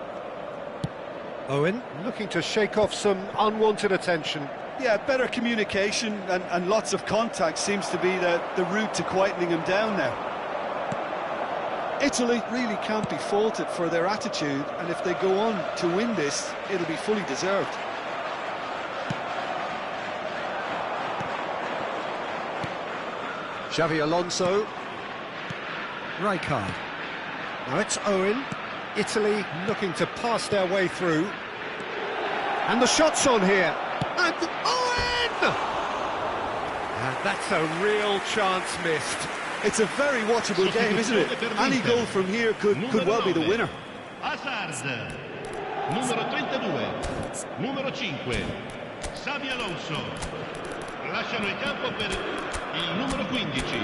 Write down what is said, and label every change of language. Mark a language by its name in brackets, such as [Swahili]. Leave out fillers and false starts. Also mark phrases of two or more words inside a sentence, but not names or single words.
[English] Owen looking to shake off some unwanted attention. Yeah, better communication and lots of contact seems to be the route to quietening him down now. Italy really can't be faulted for their attitude, and if they go on to win this, it'll be fully deserved. Xavi Alonso. Rijkaard. Now it's Owen. Italy looking to pass their way through. And the shot's on here. And Owen! And that's a real chance missed. It's a very watchable game, isn't it? Any goal from here could well be the winner. Hazard. [Italian] Numero 32. Numero 5. Xavi Alonso. Lasciano il campo per il numero 15.